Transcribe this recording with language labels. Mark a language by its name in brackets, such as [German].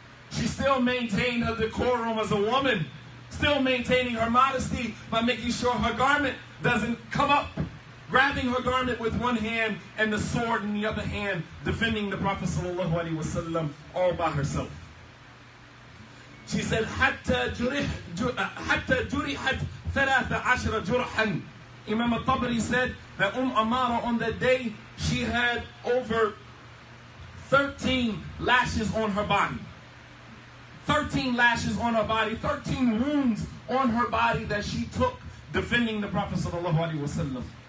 [English] She still maintained her decorum as a woman, still maintaining her modesty by making sure her garment doesn't come up, grabbing her garment with one hand and the sword in the other hand, defending the Prophet ﷺ all by herself. She said, [Arabic] حتى جرحت 13 جرحا. [English] Imam al-Tabari said that Amara on that day, she had over 13 lashes on her body. 13 lashes on her body, 13 wounds on her body that she took defending the Prophet ﷺ.